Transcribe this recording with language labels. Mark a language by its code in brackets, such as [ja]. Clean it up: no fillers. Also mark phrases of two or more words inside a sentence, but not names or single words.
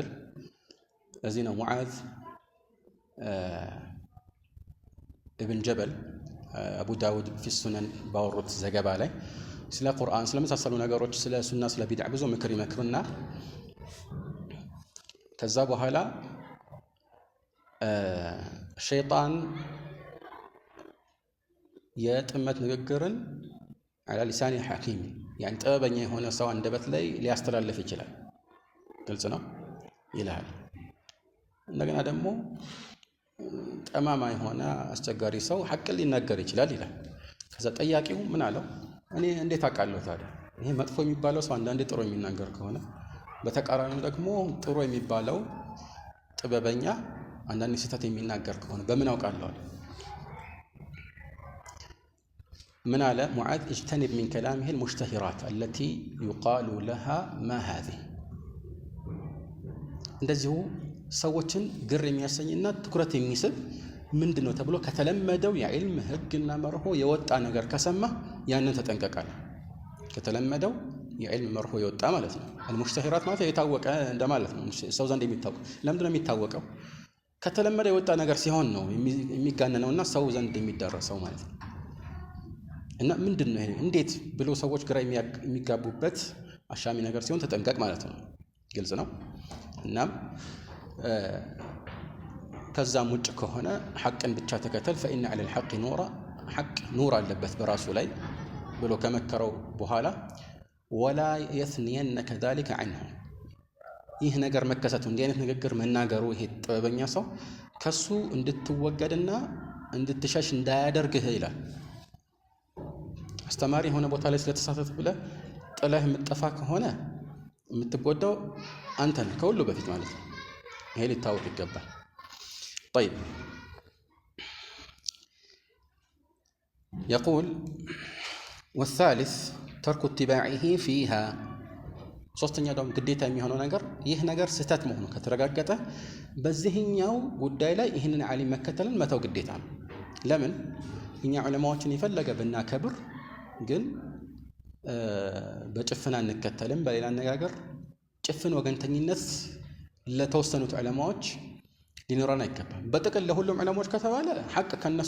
[am] ለዚህ ነው ሙዓዝ ኢብን ጀበል አቡ ዳውድ [ar] في سنن [am] ባወሩት ዘገባ ላይ ስለ ቁርአን ስለመሳሰሉ ነገሮች ስለ ሱና ስለ ቢድዓ ብዙ ምክር ይመክሩና ከዛ በኋላ ሸይጣን የጥመት ንግግርን [ar] على لسان حكيم يعني [am] ጥበበኛ የሆነ ሰው አንደበት ላይ ሊያስተላልፍ ይችላል። ግልጽ ነው ይላል። እንደገና ደግሞ ጠማማ የሆነ አስቸጋሪ ሰው ሐቅ ሊናገር ይችላል ይላል። ከዛ ጠያቂው ምን አለው? እኔ እንዴት አውቃለሁ ታዲያ? ይሄ መጥፎ የሚባለው ሰው አንዳንዴ ጥሩ የሚናገር ከሆነ በተቃራኒው ደግሞ ጥሩ የሚባለው ጥበበኛ አንዳንዴ ስህተት የሚናገር ከሆነ በምን አውቃለሁ? [ar] من على معاذ اجتنب من كلامه المشتهرات التي يقال لها ما هذه [am] እንደዚሁ ሰዎችን ግር የሚያሰኝና ትኩረት የሚስብ ምንድነው ተብሎ ከተለመደው የዕልም ህግና መርሆ የወጣ ነገር ከሰማ ያንን ተጠንቀቃል። ከተለመደው የዕልም መርሆ የወጣ ማለት ነው። المشتهرات ማለት የታወቀ እንደማለት ነው። ሰው ዘንድ የሚታወቅ ለምንድነው የሚታወቀው? ከተለመደው የወጣ ነገር ሲሆን ነው የሚጋነነውና ሰው ዘንድ የሚደረሰው ማለት ነው። እና ምንድነው ይሄ እንዴት ብሎ ሰዎች ግራ የሚጋቡበት አሻሚ ነገር ሲሆን ተጠንቀቅ ማለት ነው። ግልጽ ነው። እናም ከዛም ውጭ ከሆነ ሐቅን ብቻ ተከተል [ar] فإن على الحق نورا [am] ሐቅ ኑር አለበት በራሱ ላይ ብሎ ከመከረው በኋላ [ar] ولا يثنينك ذلك عنه [am] ይህ ነገር መከሰቱ እንዲህ አይነት ንግግር መናገሩ ይሄ ጥበበኛ ሰው ከሱ እንድትወገድና እንድትሸሽ እንዳያደርግህ ይላል። አስተማሪ የሆነ ቦታ ላይ ስለተሳተፍ ብለህ ጥለህ የምትጠፋ ከሆነ የምትጎዳው አንተን ከሁሉ በፊት ማለት ነው። ይሄ ሊታወቅ ይገባል። طيب [ar] يقول والثالث ترك اتباعه فيها [am] ሶስተኛ ደግሞ ግዴታ የሚሆነው ነገር ይህ ነገር ስህተት መሆኑ ከተረጋገጠ በዚህኛው ጉዳይ ላይ ይህንን ዓሊም መከተልን መተው ግዴታ ነው። ለምን እኛ ዑለማዎችን የፈለገ ብናከብር ግን በጭፍን አንከተልም። በሌላ አነጋገር ጭፍን ወገንተኝነት ለተወሰኑት ዑለማዎች ሊኖረን አይገባም። በጥቅል ለሁሉም ዑለማዎች ከተባለ ሐቅ ከነሱ